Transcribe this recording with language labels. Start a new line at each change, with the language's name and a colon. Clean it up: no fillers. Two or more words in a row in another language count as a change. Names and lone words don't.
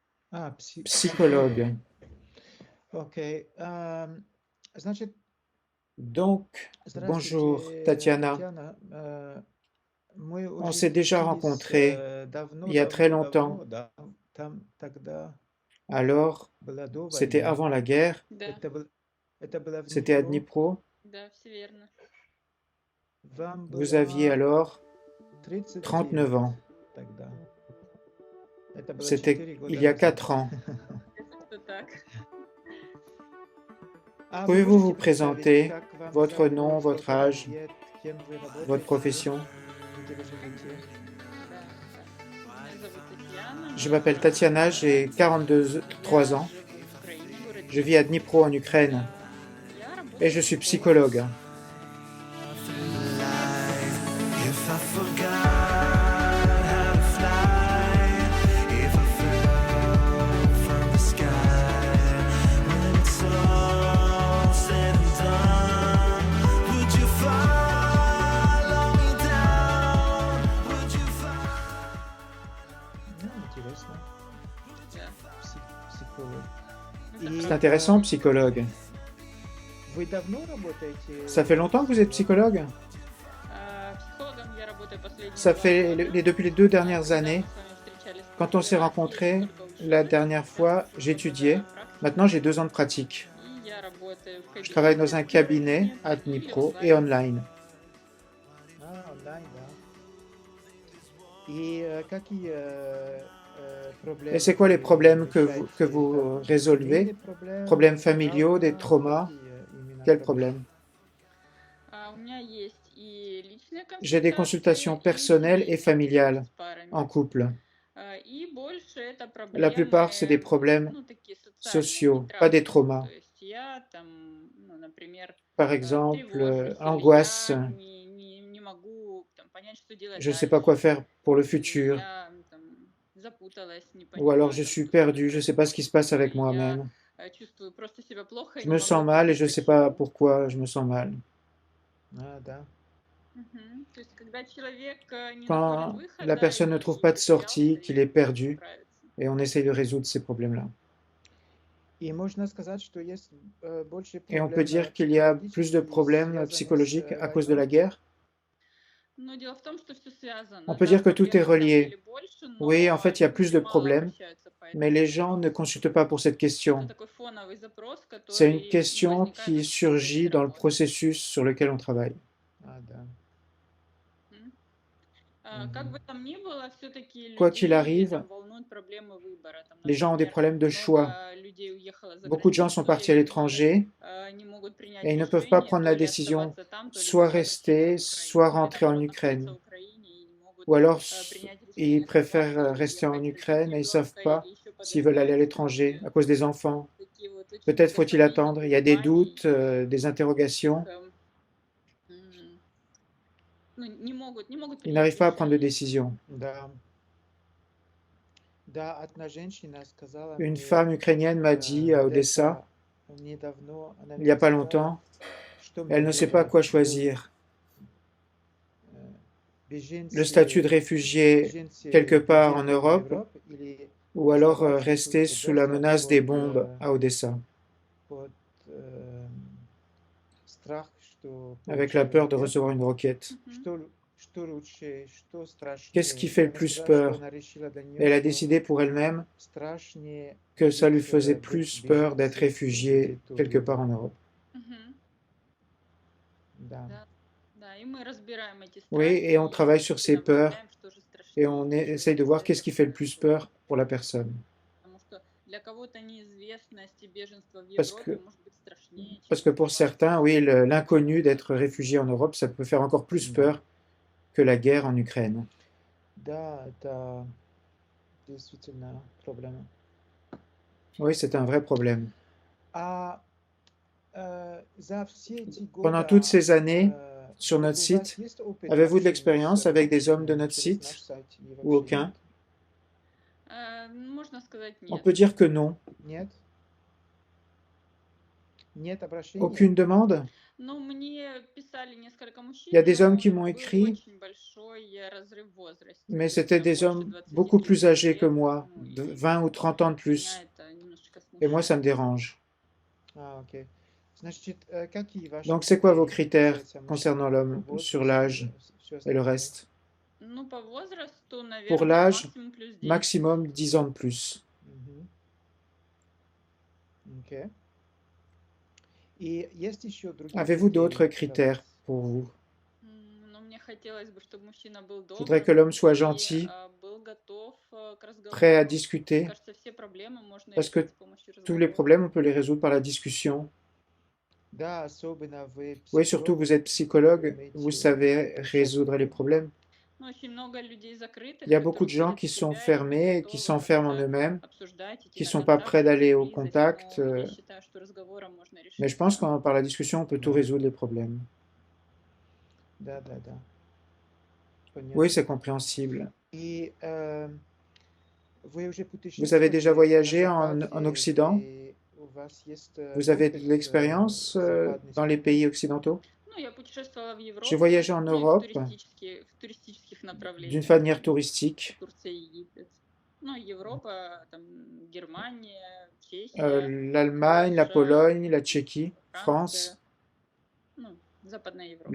French: psychologue.
Russian: Окей. Значит,
French: Donc, bonjour
Russian: здравствуйте,
French: Tatiana.
Russian: Татьяна. Мы
French: On
Russian: уже
French: s'est déjà
Russian: виделись
French: rencontrés il
Russian: давно,
French: y a très
Russian: давно,
French: longtemps.
Russian: давно, да. Там тогда
French: Alors,
Russian: было до
French: c'était
Russian: войны.
French: avant la guerre.
Russian: Да, Это было в
French: C'était à
Russian: Днепро.
French: Dnipro.
Russian: да, все верно. Вам
French: Vous aviez
Russian: было
French: alors 39 39 ans.
Russian: тогда. Это было
French: C'était 4 il
Russian: года
French: y a
Russian: назад.
French: 4 ans.
Russian: Это что так? А вы
French: Pouvez-vous vous
Russian: можете представить,
French: présenter
Russian: как вам
French: votre
Russian: зовут,
French: nom, votre
Russian: сколько вам
French: âge,
Russian: лет, кем вы
French: votre
Russian: работаете,
French: profession?
Russian: где вы живете? Да, так. Меня зовут Татьяна.
French: Je m'appelle Tatiana, j'ai 43
Russian: Я
French: ans.
Russian: живу в Украине, в городе
French: Je vis à
Russian: Дніпро.
French: Dnipro en Ukraine
Russian: Я
French: et
Russian: работаю
French: je suis
Russian: психологом.
French: psychologue.
English: If I forgot how to fly, if I fell from the sky, when it's all said and done, would you follow me down? Would you follow?
Russian: Ну, интересно. Да. Психолог. Это И
French: C'est intéressant, psychologue.
Russian: вы давно работаете?
French: Ça fait longtemps que vous êtes psychologue?
Russian: Психологом я работаю последние
French: Ça 2 fait
Russian: года.
French: depuis les 2 dernières
Russian: Когда мы
French: années.
Russian: с вами встречались в
French: Quand on s'est
Russian: прошлый раз, я
French: rencontrés
Russian: только
French: la
Russian: училась,
French: dernière fois,
Russian: сейчас
French: j'étudiais.
Russian: практика,
French: Maintenant, j'ai 2 ans de pratique.
Russian: и я работаю в
French: Je travaille dans
Russian: кабинете
French: un cabinet à
Russian: клиента или
French: Dnipro et
Russian: онлайн.
French: online.
Russian: Онлайн, да. И какие
French: Et
Russian: проблемы
French: c'est quoi les
Russian: вы
French: problèmes que
Russian: решаете?
French: vous
Russian: Это
French: résolvez?
Russian: семейные проблемы,
French: Problèmes familiaux, des
Russian: травма,
French: traumas?
Russian: какие именно
French: Quels
Russian: проблемы?
French: problèmes?
Russian: У меня есть и личные
French: J'ai des
Russian: консультации,
French: consultations
Russian: и
French: personnelles et
Russian: семейные,
French: familiales
Russian: с парами.
French: en couple.
Russian: И больше это
French: La plupart, c'est des
Russian: проблемы,
French: problèmes
Russian: ну, такие социальные, не
French: sociaux, pas des
Russian: травмы.
French: traumas.
Russian: То есть я там, ну, например,
French: Par exemple,
Russian: тревожусь, или
French: angoisse,
Russian: я не могу там понять, что делать
French: je ne sais pas quoi
Russian: дальше,
French: faire pour le
Russian: или
French: futur,
Russian: я там запуталась, не
French: ou alors
Russian: понимаю
French: je
Russian: там,
French: suis
Russian: что со мной
French: perdu, je ne sais pas ce qui se passe
Russian: происходит,
French: avec
Russian: или я
French: moi-même.
Russian: чувствую просто себя плохо и
French: Je
Russian: не
French: me
Russian: могу
French: sens mal et
Russian: объяснить
French: je ne sais pas
Russian: почему.
French: pourquoi je me sens mal.
Russian: Да. То есть, когда человек не находит
French: Quand la
Russian: выхода
French: personne ne
Russian: и
French: trouve pas de
Russian: потерялся,
French: sortie, qu'il est
Russian: ему не
French: perdu,
Russian: справиться.
French: et on essaye de résoudre ces problèmes-là.
Russian: И можно сказать, что есть больше
French: Et on peut
Russian: проблем
French: dire qu'il y a plus de
Russian: психологических,
French: problèmes
Russian: связанных с
French: psychologiques à cause de la
Russian: войной.
French: guerre.
Russian: Но дело в том, что все связано.
French: On peut
Russian: Да,
French: dire que tout est
Russian: проблем на самом
French: relié.
Russian: деле больше,
French: Oui, en
Russian: но
French: fait, il y a
Russian: люди
French: plus de
Russian: мало
French: problèmes,
Russian: обращаются по
French: mais
Russian: этому
French: les gens ne
Russian: вопросу.
French: consultent pas pour cette
Russian: Это
French: question.
Russian: такой фоновый запрос,
French: C'est une
Russian: который
French: question
Russian: возникает
French: qui
Russian: в процессе
French: surgit dans le
Russian: работы.
French: processus sur lequel on travaille.
Russian: Да. М. Как бы там ни было, все-таки
French: Quoi qu'il
Russian: людей
French: arrive,
Russian: там волнуют проблемы выбора. Там,
French: les gens ont des
Russian: например,
French: problèmes de choix.
Russian: много людей уехало за
French: Beaucoup de gens sont
Russian: границу,
French: partis
Russian: и
French: à
Russian: они
French: l'étranger
Russian: не могут принять
French: et ils ne peuvent pas
Russian: решение,
French: prendre
Russian: то
French: la
Russian: ли
French: décision
Russian: оставаться там, то ли
French: soit
Russian: возвращаться
French: rester,
Russian: в
French: soit
Russian: Украину. Или
French: rentrer en
Russian: наоборот остаться
French: Ukraine.
Russian: в Украине и не могут
French: Ou alors
Russian: принять
French: ils
Russian: решение,
French: préfèrent
Russian: оставаться,
French: rester en
Russian: уехать, родить
French: Ukraine et ils ne savent
Russian: ребенка
French: pas
Russian: или еще
French: s'ils veulent aller à
Russian: подготовить
French: l'étranger à cause des enfants.
Russian: такие вот очень
French: Peut-être
Russian: много
French: faut-il
Russian: сомнений,
French: attendre. Il y a des
Russian: колебаний.
French: doutes, des interrogations.
Russian: Их, ну, не могут
French: Ils
Russian: принять
French: n'arrivent pas à prendre de
Russian: решение.
French: décision.
Russian: Да. Да, одна женщина сказала
French: Une
Russian: мне
French: femme ukrainienne m'a dit à Odessa,
Russian: где-то недавно, она
French: il n'y a
Russian: мне
French: pas
Russian: сказала,
French: longtemps,
Russian: что мне
French: elle ne sait pas
Russian: делать,
French: quoi
Russian: что
French: choisir. Le
Russian: беженцы,
French: statut de réfugié
Russian: беженцы
French: quelque part en
Russian: бежать в
French: Europe,
Russian: Европу или
French: ou alors
Russian: оставаться
French: rester
Russian: тут в
French: sous la
Russian: Одессе
French: menace des
Russian: под,
French: bombes à Odessa,
Russian: под страх, что
French: avec la peur de
Russian: получить
French: recevoir une roquette.
Russian: Что лучше, что страшнее.
French: Qu'est-ce qui fait le
Russian: Она
French: plus
Russian: сказала,
French: peur?
Russian: что она решила для нее,
French: Elle a
Russian: что
French: décidé pour elle-même
Russian: страшнее
French: que ça lui
Russian: быть,
French: faisait
Russian: быть
French: plus peur d'être
Russian: беженцем
French: réfugié
Russian: где-то в
French: quelque part en
Russian: Европе.
French: Europe.
Russian: Да. Да, и мы разбираем эти
French: Oui,
Russian: страхи
French: et on
Russian: и
French: travaille sur ces peurs
Russian: определяем, что же
French: et
Russian: страшнее,
French: on
Russian: что же
French: essaye de voir qu'est-ce qui fait le plus
Russian: происходит.
French: peur pour la personne.
Russian: Потому что для кого-то неизвестность и беженство в
French: Parce
Russian: Европе
French: que,
Russian: может быть страшнее, чем
French: parce que pour
Russian: оставаться
French: certains,
Russian: в
French: oui,
Russian: Украине.
French: l'inconnu d'être réfugié en Europe, ça peut faire encore plus peur que la guerre en Ukraine.
Russian: Да, это действительно проблема.
French: Oui, c'est un vrai problème.
Russian: А за все эти
French: Pendant
Russian: годы
French: toutes ces années, sur
Russian: у
French: notre
Russian: вас
French: site,
Russian: есть опыт
French: avez-vous de
Russian: общения
French: l'expérience
Russian: с
French: avec des hommes de
Russian: женщинами
French: notre
Russian: через
French: site
Russian: наш сайт или
French: ou
Russian: вообще
French: aucun?
Russian: нет? Можно сказать
French: On
Russian: нет.
French: peut dire que non.
Russian: Нет? Нет обращения?
French: Aucune demande?
Russian: Ну, мне писали несколько
French: Il y a
Russian: мужчин,
French: des hommes qui
Russian: но
French: m'ont
Russian: был
French: écrit,
Russian: очень большой разрыв в возрасте.
French: mais
Russian: То есть
French: c'était
Russian: там
French: des
Russian: больше
French: hommes beaucoup 20 plus 30 âgés que
Russian: лет.
French: moi,
Russian: Ну,
French: de
Russian: и
French: 20 ou 30 ans de
Russian: меня
French: plus.
Russian: это немножечко
French: Et moi, ça me
Russian: смущает.
French: dérange.
Russian: Окей. Значит, какие ваши
French: Donc, c'est quoi vos
Russian: критерии, что
French: critères
Russian: касается
French: concernant
Russian: мужчин,
French: l'homme
Russian: по
French: sur
Russian: возрасту
French: l'âge
Russian: и все
French: et le
Russian: остальное?
French: reste?
Russian: Ну, по возрасту,
French: Pour
Russian: наверное,
French: l'âge,
Russian: максимум плюс 10.
French: maximum 10 ans de plus.
Russian: Мгм. Окей. И есть еще другие
French: Avez-vous d'autres
Russian: критерии для
French: critères
Russian: вас?
French: pour vous?
Russian: Ну, мне хотелось бы, чтобы мужчина был
French: Je voudrais que
Russian: добрым
French: l'homme soit
Russian: и
French: gentil,
Russian: был готов к
French: prêt à
Russian: разговору. Мне
French: discuter,
Russian: кажется, все проблемы можно
French: parce
Russian: решить
French: que
Russian: с помощью
French: tous les
Russian: разговора.
French: problèmes, on peut les résoudre par la discussion.
Russian: Да, особенно вы
French: Oui, surtout
Russian: психолог,
French: vous êtes psychologue,
Russian: умеете
French: vous savez
Russian: решать
French: résoudre les
Russian: проблемы.
French: problèmes.
Russian: Ну, очень много людей закрытых,
French: Il y a beaucoup
Russian: которые
French: de gens
Russian: уходят
French: qui
Russian: в
French: sont
Russian: себя и не
French: fermés, qui
Russian: готовы
French: s'enferment en
Russian: как-то
French: eux-mêmes,
Russian: обсуждать, идти
French: qui
Russian: на
French: sont pas
Russian: контакт,
French: prêts d'aller
Russian: идти
French: au
Russian: близость.
French: contact.
Russian: Но я считаю, что разговором можно
French: Mais je
Russian: решить
French: pense
Russian: все.
French: qu'en par la discussion, on peut tout résoudre les problèmes.
Russian: Да, да, да.
French: Oui, c'est
Russian: Понятно.
French: compréhensible.
Russian: И вы уже
French: Vous avez déjà
Russian: путешествовали на
French: voyagé en
Russian: Западе,
French: Occident?
Russian: у вас есть
French: Vous avez de
Russian: опыт
French: l'expérience
Russian: западной
French: dans les
Russian: страны?
French: pays occidentaux?
Russian: Ну, я путешествовала в
French: J'ai
Russian: Европу,
French: voyagé en
Russian: ну и
French: Europe
Russian: в туристических
French: d'une
Russian: направлениях,
French: manière
Russian: там,
French: touristique.
Russian: Турция, Египет. Ну, Европа, там, Германия, Чехия,
French: L'Allemagne, la
Russian: Польша,
French: Pologne, la Tchéquie,
Russian: Франция,
French: France,
Russian: ну, Западная Европа.